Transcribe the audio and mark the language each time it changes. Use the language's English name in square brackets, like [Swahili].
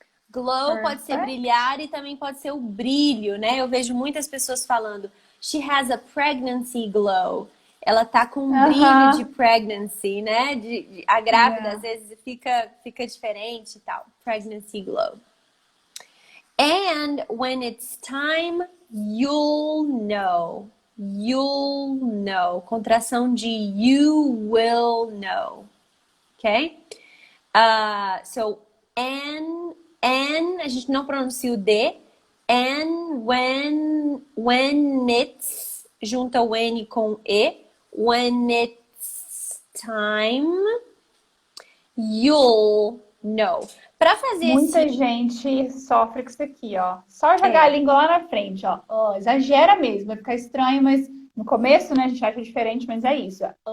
[Portuguese] Glow pode ser [English] Perfect. [Portuguese] brilhar e também pode ser o brilho, né? Eu vejo muitas pessoas falando, [English] she has a pregnancy glow. [Portuguese] Ela tá com um brilho de pregnancy, né? A grávida às vezes fica diferente e tal. [English] Pregnancy glow. And when it's time, you'll know. You'll know. [Portuguese] Contração de [English] you will know. Ok? So, and, [Portuguese] a gente não pronuncia o D. And when it's, junta o N com E. [English] When it's time, you'll know. [Portuguese] Para fazer Muita esse... gente sofre com isso aqui, ó. Só jogar a língua lá na frente, ó. Exagera mesmo, vai ficar estranho, mas no começo, né, a gente acha diferente, mas é isso.